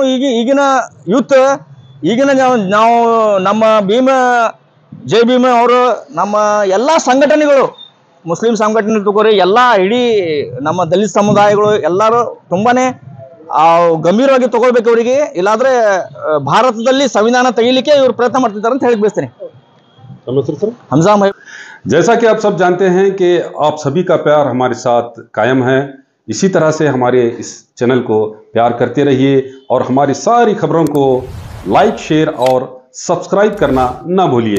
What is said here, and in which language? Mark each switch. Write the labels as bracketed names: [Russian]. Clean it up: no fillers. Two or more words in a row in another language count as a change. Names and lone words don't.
[Kannada] ಈಗಿನ ಯೂತ್, ನಾವು ನಮ್ಮ ಜೈ ಭೀಮ ಅವರು, ನಮ್ಮ ಎಲ್ಲ ಸಂಘಟನೆಗಳು, ಮುಸ್ಲಿಂ ಸಂಘಟನೆ ತಗೋರಿ, ಎಲ್ಲ ಇಡೀ ನಮ್ಮ ದಲಿತ ಸಮುದಾಯಗಳು ಎಲ್ಲರೂ ತುಂಬಾನೇ ಗಂಭೀರವಾಗಿ ತಗೊಳ್ಬೇಕು ಅವರಿಗೆ. ಇಲ್ಲಾಂದ್ರೆ ಭಾರತದಲ್ಲಿ ಸಂವಿಧಾನ ತೆಗಿಲಿಕ್ಕೆ ಇವರು ಪ್ರಯತ್ನ ಮಾಡ್ತಿದ್ದಾರೆ ಅಂತ ಹೇಳಿ ಬಯಸ್ತೀನಿ. [Hindi] हमजा भाई, जैसा कि आप सब जानते हैं कि आप सभी का प्यार हमारे साथ कायम है। इसी तरह से हमारे इस चैनल को प्यार करते रहिए और हमारी सारी खबरों को [English] like, share [Hindi] और सब्सक्राइब करना ना भूलिए।